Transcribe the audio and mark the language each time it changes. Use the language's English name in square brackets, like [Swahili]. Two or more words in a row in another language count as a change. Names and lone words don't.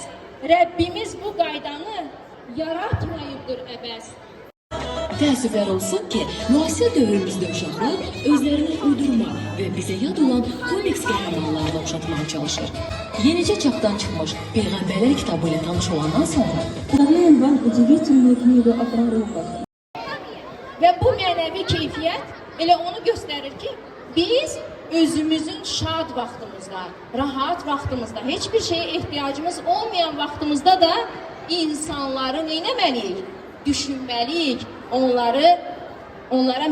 [Azerbaijani] Rəbbimiz bu qaydanı yaratmayıbdır əbəs. Təəssüflər olsun ki, müasir dövrümüzdə uşaqlar özlərini uydurma və bizə yad olan komiks qəhrəmanlarına oxşatmağa çalışır. Yenicə çapdan çıxmış Peyğəmbərlər kitabı ilə tanış olandan sonra [Russian] Представляем вам удивительную книгу о пророках. [Azerbaijani] Və bu mənəvi keyfiyyət elə onu göstərir ki, biz özümüzün şad vaxtımızda, rahat vaxtımızda, heç bir şeyə ehtiyacımız olmayan vaxtımızda da insanları neynəməliyik? Düşünməliyik, onlara